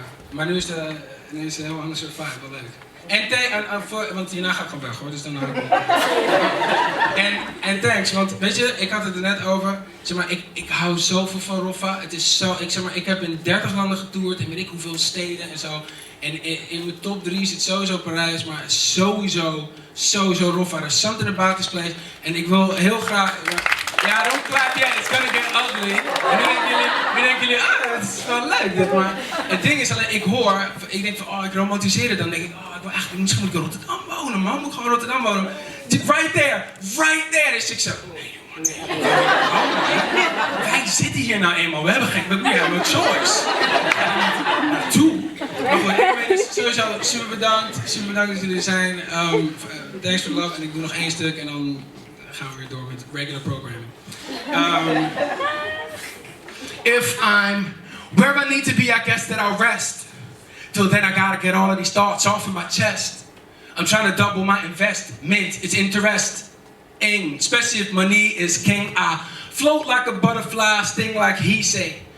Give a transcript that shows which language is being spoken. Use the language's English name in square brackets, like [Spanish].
[Dutch] Maar nu is het een heel ander soort vibe, wel leuk. Want hierna ga ik gewoon weg hoor, dus dan en thanks, want weet je, ik had het er net over, zeg maar, ik hou zoveel van Roffa. Het is zo, ik heb in 30 landen getoerd en weet ik hoeveel steden en zo. En in mijn top 3 zit sowieso Parijs, maar sowieso Roffa. [English] There's something about this place. [Dutch] En ik wil heel graag... Ja, [English] don't clap yet, it's gonna get ugly. [Dutch] En nu denken jullie, dat is wel leuk dit, maar... Het ding is alleen, ik denk van, ik romantiseer het. Dan denk ik, ik wil eigenlijk, misschien moet ik in Rotterdam wonen, man. Moet ik gewoon in Rotterdam wonen. [English] Right there. [Dutch] Dus ik zo, nee jongen, nee. Wij zitten hier nou eenmaal, we hebben [English] no choice. [Dutch] Naartoe. Maar goed, anyway, dus sowieso super bedankt dat jullie er zijn. [English] Thanks for the love. [Dutch] En ik doe nog 1 stuk en dan gaan we weer door met [English] regular programming. If I'm where I need to be, I guess that I'll rest. Till then I gotta get all of these thoughts off of my chest. I'm trying to double my investment. It's interesting, especially if money is king. I float like a butterfly, sting like he say.